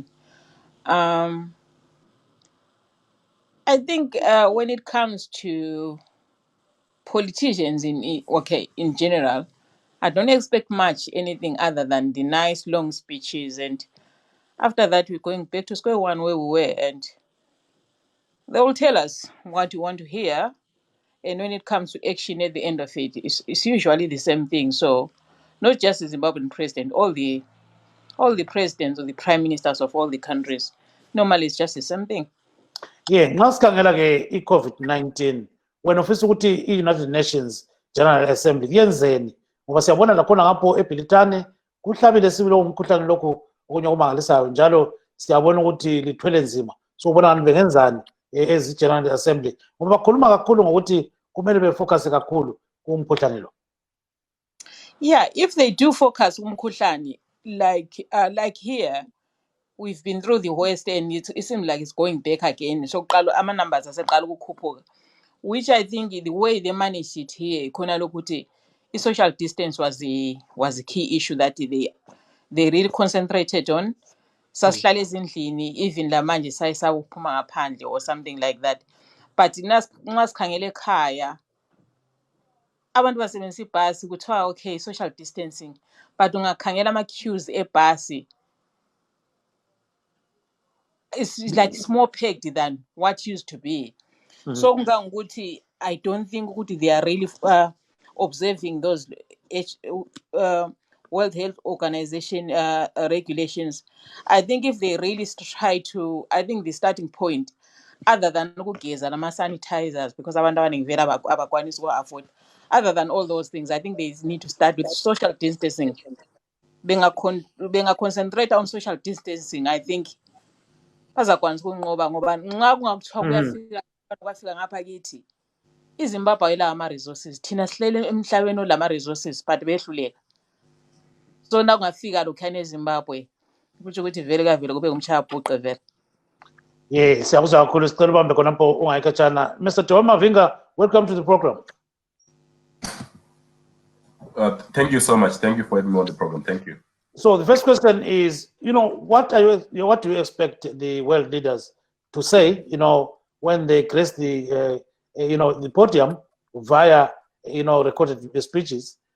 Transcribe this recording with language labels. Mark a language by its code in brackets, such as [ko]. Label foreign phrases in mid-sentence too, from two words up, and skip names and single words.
[en] I think when it comes to politicians in general, I don't expect much anything other than the nice long speeches, and after that we're going back to square one where we were, and they will tell us what you want to hear. And when it comes to action at the end of it, it's usually the same thing. So not just the Zimbabwean president, all the all the presidents or the prime ministers of all the countries. Normally, it's just the same thing. Yeah, [nd] nxa sikhangela ke i-COVID-19 wena ufisa ukuthi i-United Nations General Assembly yenzeni ngoba siyabona lakhona ngapho eBritane kuhlabile sibili umkhuhlane lokhu okunye okumangalisayo njalo siyabona ukuthi lithwele nzima so ubona ngani bengenzani ezi-General Assembly ngoba bakhuluma kakhulu ngokuthi kumele befocus kakhulu kumkhuhlane lo. [en] Yeah, if they do focus umkhuhlane, like here, we've been through the worst and it seems like it's going back again. [nd] So ama numbers aseqala ukukhuphuka, [en] which I think the way they managed it here, [nd] khona lokuthi [en] social distance was a key issue that they really concentrated on. [nd] Sasihlala ezindlini, even la manje sayisaphuma ngaphandle [en] or something like that. [nd] But nxa sikhangele ekhaya abantu basebenzisa ibhasi kuthiwa [en] okay social distancing, [nd] but ungakhangela ama-queues ebhasi [en] it's like it's more packed than what used to be. So kungangokuthi I don't think ukuthi they are really observing those World Health Organization regulations. I think if they really try to, I think the starting point, other than [nd] ukugeza nama-sanitizers, [en] because [nd] abantu abaningi vele abakwanisi uku-afford, [en] other than all those things, I think they need to start with social distancing. [nd] Benga-concentrate [en] on social distancing, I think [nd] bazakwanisa ukunqoba ngoba nxa kungakuthiwa kwafika ngapha kithi iZimbabwe ayila ama-resources, thina sihlele emhlabeni olama-resources but behluleka. So nakungafika lokhuyana eZimbabwe kutsho ukuthi vele kavele kube umchayabhuqe vele. Yeah, siyakuzwa kakhulu sicela ubambe khonapho ungayikhatshana. [en] Mr. Mavinga, welcome to the program. Thank you so much. Thank you for having me on the program. Thank you. So the first question is, what do you expect the world leaders to say, when they grace the, the podium via, recorded speeches?